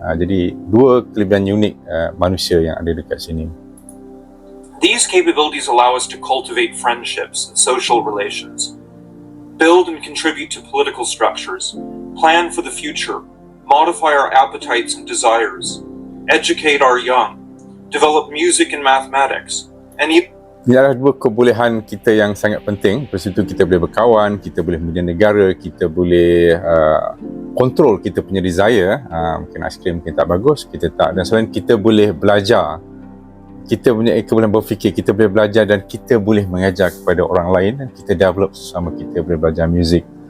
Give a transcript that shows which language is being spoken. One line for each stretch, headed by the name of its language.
Malay: Jadi dua kelebihan unik manusia yang ada dekat sini.
English: These capabilities allow us to cultivate friendships and social relations, build and contribute to political structures, plan for the future, modify our appetites and desires, educate our young, develop music and mathematics, and even
Malay: Ini adalah dua kebolehan kita yang sangat penting. Lepas itu kita boleh berkawan, kita boleh mendidik negara, kita boleh kontrol kita punya desire. Mungkin aiskrim mungkin tak bagus, kita tak. Dan selain kita boleh belajar, kita punya kebolehan berfikir, kita boleh belajar dan kita boleh mengajar kepada orang lain, dan kita develop sama, kita boleh belajar muzik.